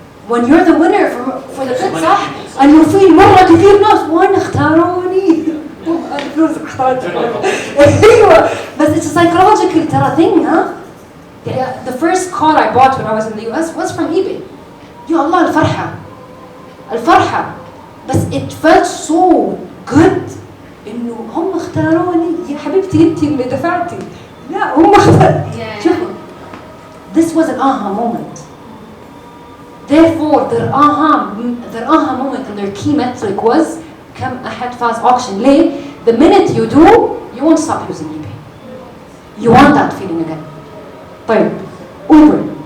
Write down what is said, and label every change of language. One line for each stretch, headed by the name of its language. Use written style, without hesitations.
English: When you're the winner for the bid
Arabic: صح؟ إنه في مرة كثير ناس وين اختاروني. الفلوس اختارتني. أيوة بس
English: it's a psychological
Arabic: ترى
English: thing ها. The first car I bought when I was in the US was from eBay.
Arabic: يا الله الفرحة بس
English: it felt so good
Arabic: إنه هم اختاروني. يا حبيبتي أنتي اللي دفعتي. لا هم اختاروا. شوفوا
English: this was an aha moment. Therefore their aha moment and their key metric was
Arabic: كم أحد فاز
English: auction. ليه؟ The minute you do you won't stop using eBay. You want that feeling again.
Arabic: طيب
English: Uber.